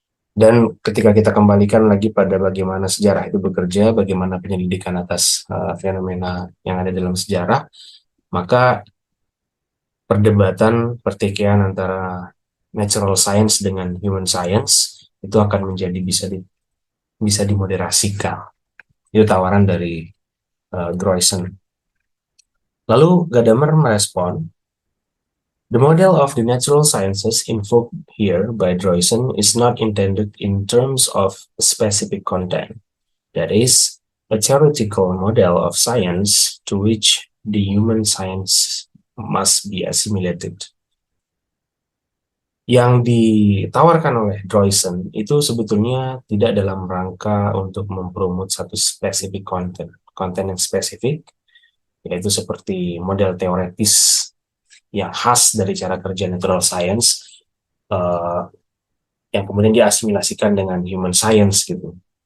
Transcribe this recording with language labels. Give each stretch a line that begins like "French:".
Indonesian: Dan ketika kita kembalikan lagi pada bagaimana sejarah itu bekerja, bagaimana penyelidikan atas fenomena yang ada dalam sejarah, maka perdebatan pertikaian antara natural science dengan human science itu akan menjadi bisa dimoderasikan. Itu tawaran dari Droysen. Lalu Gadamer merespon,
English: the model of the natural sciences invoked here by Droysen is not intended in terms of specific content. That is, a theoretical model of science to which the human science must be assimilated.
Indonesian: Yang ditawarkan oleh Droysen itu sebetulnya tidak dalam rangka untuk mempromot satu spesifik konten yang spesifik, yaitu seperti model teoretis yang khas dari cara kerja natural science yang kemudian diasimilasikan dengan human science gitu.